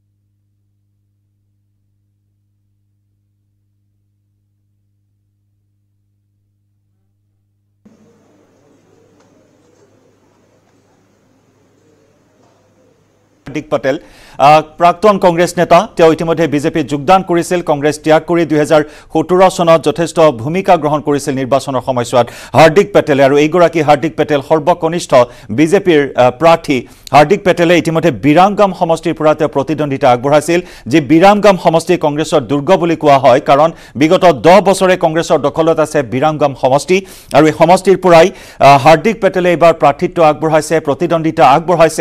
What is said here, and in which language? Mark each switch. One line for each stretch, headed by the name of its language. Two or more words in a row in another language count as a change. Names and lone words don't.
Assamese: হাৰ্দিক পেটেল প্ৰাক্তন কংগ্ৰেছ নেতা ইতিমধ্যে বিজেপি যোগদান কৰিছিল কংগ্ৰেছ ত্যাগ কৰি 2017 চনত যথেষ্ট ভূমিকা গ্ৰহণ কৰিছিল নিৰ্বাচনৰ সময়ছোৱাত হাৰ্দিক পেটেলে আৰু এইগৰাকী হাৰ্দিক পেটেল সৰ্বকনিষ্ঠ বিজেপিৰ প্ৰাৰ্থী হাৰ্দিক পেটেলে ইতিমধ্যে বিৰামগাম সমষ্টিৰ পৰা প্ৰতিদ্বন্দ্বিতা আগবঢ়াইছিল যে বিৰামগাম সমষ্টি কংগ্ৰেছৰ দুৰ্গ বুলি কোৱা হয় কাৰণ বিগত 10 বছৰে কংগ্ৰেছৰ দখলত আছে বিৰামগাম সমষ্টি আৰু এই সমষ্টিৰ পৰাই হাৰ্দিক পেটেলে এবাৰ প্ৰাৰ্থিত্ব আগবঢ়াইছে প্ৰতিদ্বন্দ্বিতা আগবঢ়াইছে